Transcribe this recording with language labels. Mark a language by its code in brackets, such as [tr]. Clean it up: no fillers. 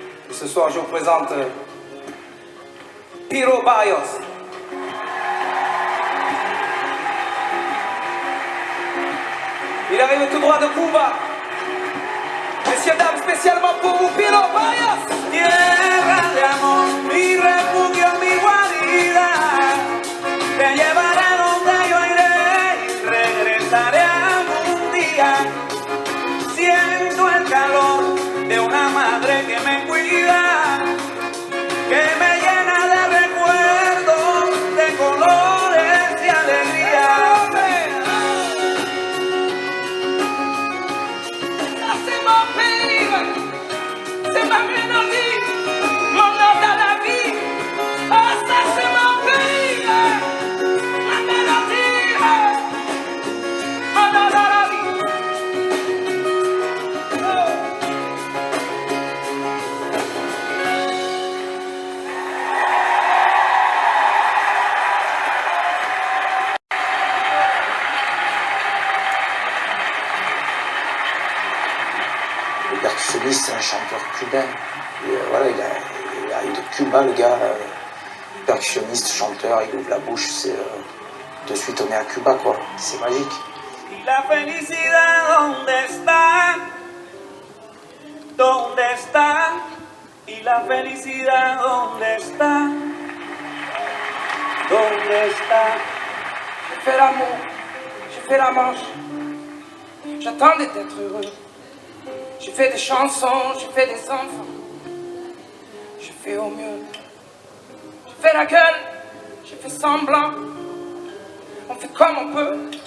[fr] Et ce soir, je vous présente Piro Barrios. Il arrive tout droit de Cuba. Messieurs, dames, spécialement pour vous, Piro Barrios. [es] Tierra de amor, mi refugio, mi guarida, te llevaré donde yo iré y regresaré algún día. Siento el calor de una madre que me cuida, que me llena de recuerdos, de colores y alegría. [fr] Ça, c'est mon pays, c'est ma mélodie, mon nom dans la vie. Ah, ça, c'est mon pays, ma mélodie, mon nom dans la vie. Oh. Le percussionniste, c'est un chanteur cubain. Et, voilà, il arrive de Cuba, le gars. Percussionniste, chanteur, il ouvre la bouche. C'est, de suite, on est à Cuba, quoi. C'est magique. [es] Y la felicidad, ¿dónde está? ¿Dónde está? Y la felicidad, ¿dónde está? ¿Dónde está? [fr] J'ai fait l'amour, j'ai fait la manche. J'attendais d'être heureux. J'ai fait des chansons, j'ai fait des enfants. J'ai fait au mieux. J'ai fait la gueule, j'ai fait semblant. On fait comme on peut.